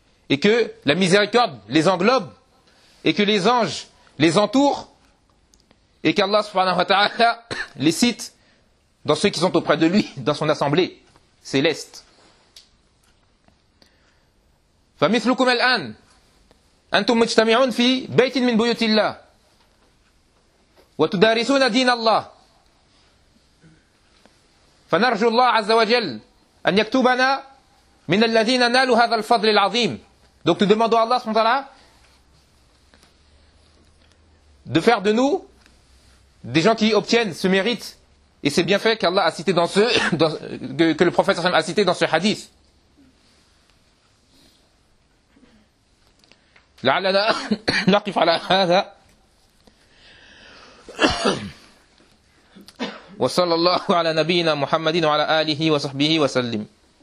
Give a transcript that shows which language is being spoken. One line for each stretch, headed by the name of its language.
French: et que la miséricorde les englobe et que les anges les entourent et qu'Allah
Arabic: subhanahu wa ta'ala
French: les cite dans ceux qui sont auprès de lui, dans son assemblée céleste.
Arabic: فمثلكم الآن أنتم مجتمعون في بيت من بيوت الله وتدارسون دين الله فنرجو الله عز وجل أن يكتبنا من الذين نالوا هذا الفضل العظيم.
French: Donc nous demandons à Allah
Arabic: subhanahu wa ta'ala
French: de faire de nous des gens qui obtiennent ce mérite Et c'est bien fait qu'Allah a cité dans ce, que le prophète a cité dans ce hadith.
Arabic: لعلنا نقف على هذا وصلى الله على نبينا محمد وعلى آله وصحبه وسلم